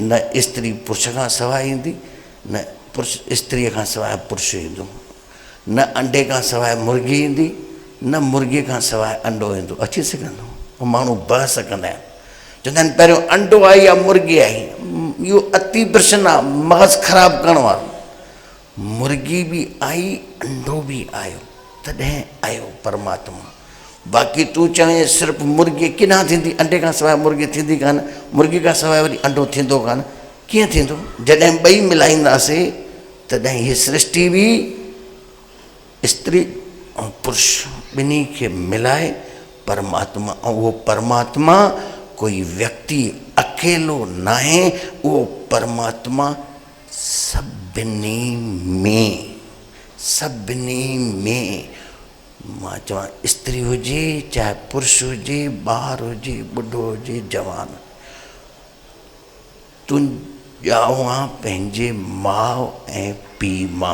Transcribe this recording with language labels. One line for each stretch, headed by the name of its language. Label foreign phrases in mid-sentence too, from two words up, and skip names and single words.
Sindhi: न स्त्री पुरुष खां सवाइ ईंदी, न पुरुष स्त्रीअ खां सवाइ पुरुष ईंदो। न अंडे खां सवाइ मुर्गी ईंदी, न मुर्गीअ खां सवाइ अंडो ईंदो। अची सघंदो? उहो माण्हू बहस कंदा आहिनि, चवंदा आहिनि पहिरियों अंडो आई या मुर्गी आई। इहो अति प्रश्न आहे, मग़ज़ ख़राबु करण वारो। मुर्गी बि आई, अंडो बि आयो, तॾहिं आयो परमात्मा। बाक़ी तूं चवे सिर्फ़ु मुर्गी किथां थींदी? अंडे खां सवाइ मुर्गी थींदी कान, मुर्गी खां सवाइ वरी अंडो थींदो कान। कीअं थींदो? जॾहिं ॿई मिलाईंदासीं तॾहिं हीअ सृष्टि बि स्त्री ऐं पुरुष ॿिन्ही खे मिलाए परमात्मा। ऐं उहो परमात्मा कोई व्यक्ति अकेलो न आहे, उहो परमात्मा सभिनी में, सभिनी में। मां चवां स्त्री हुजे चाहे पुरुष हुजे, ॿार हुजे, ॿुढो हुजे, जवान, तूं ॼाओ आहे पंहिंजे माउ ऐं पीउ मां।